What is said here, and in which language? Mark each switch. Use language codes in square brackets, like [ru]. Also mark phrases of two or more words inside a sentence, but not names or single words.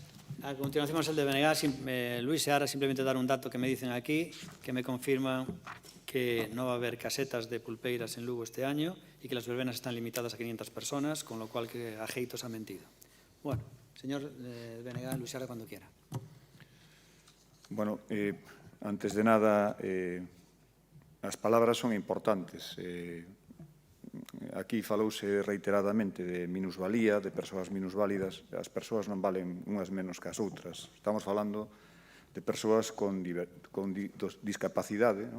[es] A continuación, el de Benegá. Luis, ahora simplemente dar un dato que me dicen aquí, que me confirman que no va a haber casetas de pulpeiras en Lugo este año y que las verbenas están limitadas a 500 personas, con lo cual que Ageitos ha mentido. Bueno, señor Benegá, Luis, ahora cuando quiera. [gl] Bueno, antes de nada, as palabras son importantes. Aquí falouse reiteradamente de minusvalía, de persoas minusválidas. As persoas non valen unhas menos que as outras. Estamos falando de persoas con discapacidade, non?